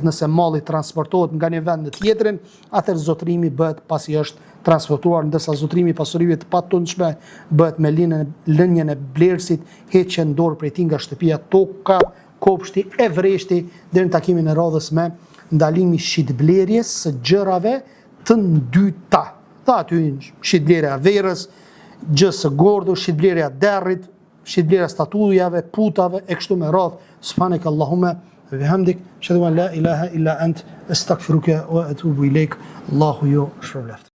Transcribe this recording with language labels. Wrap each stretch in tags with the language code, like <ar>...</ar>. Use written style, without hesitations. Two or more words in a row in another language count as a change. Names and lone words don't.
<sq>Nëse malli transportohet nga një vend në tjetrin, atëherë zotrimi bëhet pasi është transportuar, ndërsa zotrimi i pasurive të patundshme bëhet me lënien e blerësit, heqen dorë prej tij nga shtëpia, toka, kopshti e vreshti, deri në takimin e radhës me ndalimi shitblerjes së gjërave të ndyta. Tha aty shitblerja verës, gjës së gordu, shitblerja derrit, shitblerja statujave, putave e kështu me radhë.</sq> <ar>سبحانك اللهم وبحمدك أشهد أن لا إله إلا أنت أستغفرك وأتوب إليك.</ar> <sq>Allahu ju shpërblet.</sq>